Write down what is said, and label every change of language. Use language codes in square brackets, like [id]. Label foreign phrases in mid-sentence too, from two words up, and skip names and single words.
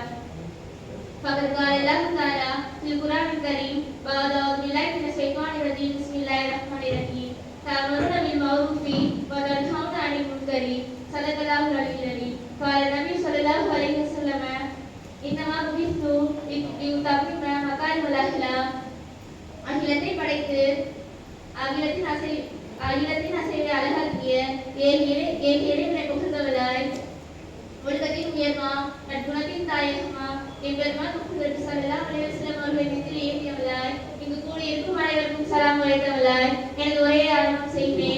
[ar] فقد قال الله تعالى في القرآن الكريم بعد أعوذ بالله من الشيطان الرجيم بسم الله الرحمن الرحيم تأمرون بالمعروف وتنهون عن المنكر صدق الله العلي العظيم. قال النبي صلى الله عليه وسلم إنما بعثت لأتمم مكارم الأخلاق. [ta] அகிலத்தை படைத்து அகிலத்தின் அசைவை அழகாக்கிய ஏழை புகழ்ந்தவளாய் ஒழுக்கத்தின் உயர்மா நற்குணத்தின் தாயகமா எம்பெருமான் முகமது [ar] صلى الله عليه وسلم [ta] அவர்களை நெஞ்சில் ஏற்றியவளாய் இங்கு கூடியிருக்கும் அனைவருக்கும் சலாம் உரைத்தவளாய் எனது உரையை ஆரம்பம் செய்கிறேன்.